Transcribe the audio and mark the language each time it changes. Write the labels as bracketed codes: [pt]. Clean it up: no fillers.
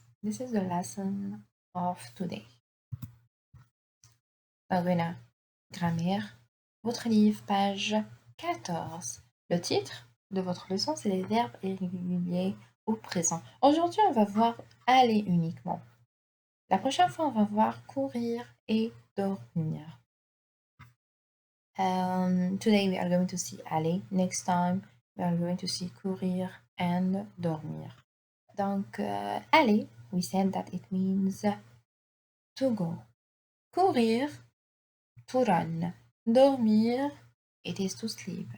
[en] This is the lesson of today. [fr] Voilà, grammaire, votre livre, page 14. Le titre de votre leçon, c'est les verbes irréguliers au présent. Aujourd'hui, on va voir aller uniquement. La prochaine fois, on va voir courir et dormir. [en] Today, we are going to see aller. Next time, we are going to see courir and dormir. Donc, aller, we said that it means to go. Courir, to run. Dormir, it is to sleep.